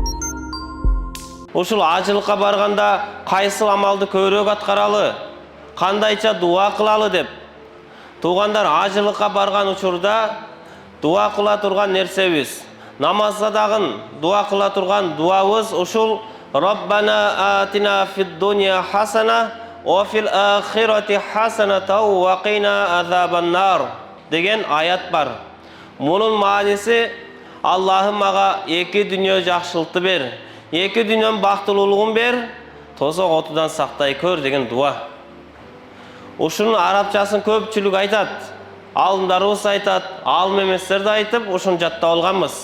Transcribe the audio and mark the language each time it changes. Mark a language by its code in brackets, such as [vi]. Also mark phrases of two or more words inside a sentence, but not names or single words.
[ky] Ушул ажылыкка барганда кайсыл амалды көбүрөөк аткаралы, кандайча дуа кылалы деп. Туғандар ажылыкка барган учурда дуа кыла турган нерсебиз, намазда дагы дуа кыла турган дуабыз ушул [ar] ربنا آتنا في الدنيا حسنة وفي الآخرة حسنة وقنا عذاب النار [ky] деген аят бар. Мунун мааниси Аллахым мага эки дүйнө жакшылыкты бер, эки дүйнөнүн бактылуулугун бер, тозок отудан сактай көр деген дуа. Ушунун арабчасын көпчүлүк айтат. Алымдарыбыз айтат, алым эместер да айтып, ушуну жаттап алганбыз.